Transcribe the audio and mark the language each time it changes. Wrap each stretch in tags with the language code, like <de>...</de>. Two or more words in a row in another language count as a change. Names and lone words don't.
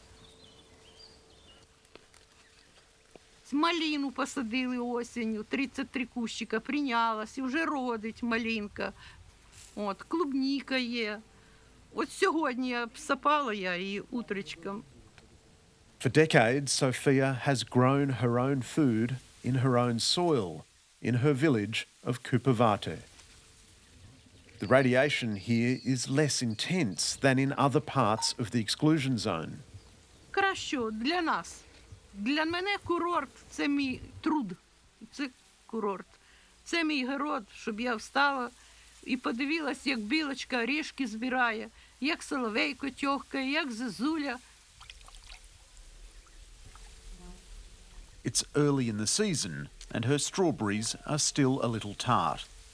<uk>Малину посадили осінню, 33 кущика, прийнялась, і вже родить малинка. От, клубніка є. От сьогодні я сапала її утречком.</uk> <en>For decades, Sofia has grown her own food in her own soil in her village of Kupovate. The radiation here is less intense than in other parts of the exclusion zone.</en> <uk>Краще для нас. Для мене курорт – це мій труд. Це курорт. Це мій город, щоб я встала і подивилась, як білочка орешки збирає, як соловейко тьохкає, як зозуля.</uk> <en>It's early in the season and her strawberries are still a little tart.</en>